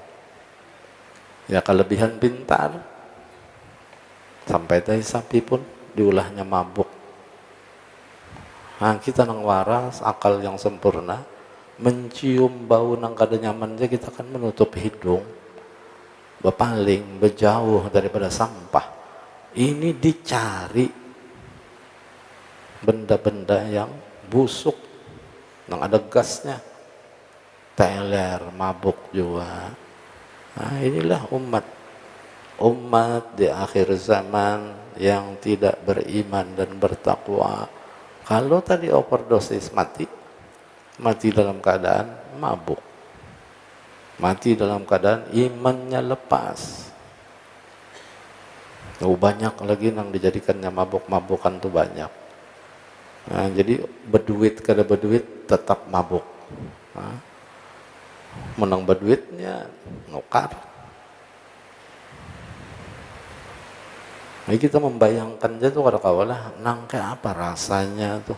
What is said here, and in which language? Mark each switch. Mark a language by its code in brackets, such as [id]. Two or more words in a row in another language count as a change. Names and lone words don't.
[id] Ya kelebihan pintar. [bjn] Sampai tahi sapi pun diulahnya mabuk. Nah, kita nang waras, akal yang sempurna, mencium bau nang kada nyaman aja kita kan menutup hidung. [id] Berpaling, berjauh daripada sampah. Ini dicari benda-benda yang busuk, yang ada gasnya. Teler, mabuk juga. Nah, inilah umat di akhir zaman yang tidak beriman dan bertakwa. Kalau tadi overdosis mati dalam keadaan mabuk. Mati dalam keadaan imannya lepas. Banyak lagi yang dijadikannya mabuk-mabukan tuh banyak. [bjn] Nah, jadi berduit kada berduit tetap mabuk. Nah, menang berduitnya nukar. Nah, kita membayangkan aja tuh kada kawalah nang kayak apa rasanya tuh.